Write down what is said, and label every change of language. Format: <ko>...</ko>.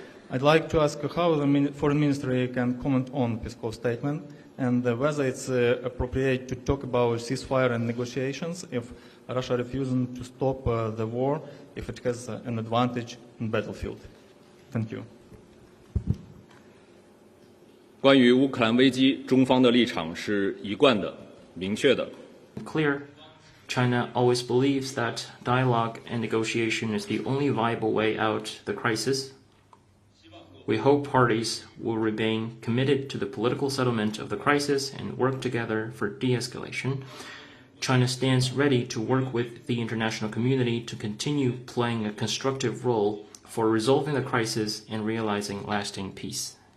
<en>I'd like to ask how the Foreign Ministry can comment on Peskov's statement and whether it's appropriate to talk about ceasefire and negotiations if Russia refuses to stop the war, if it has an advantage in battlefield. Thank you.</en> <zh>关于乌克兰危机，中方的立场是一贯的、明确的。</zh> <en>Clear. China always believes that dialogue and negotiation is the only viable way out the crisis. We hope parties will remain committed to the political settlement of the crisis and work together for de-escalation. China stands ready to work with the international community to continue playing a constructive role for resolving the crisis and realizing lasting peace.</en>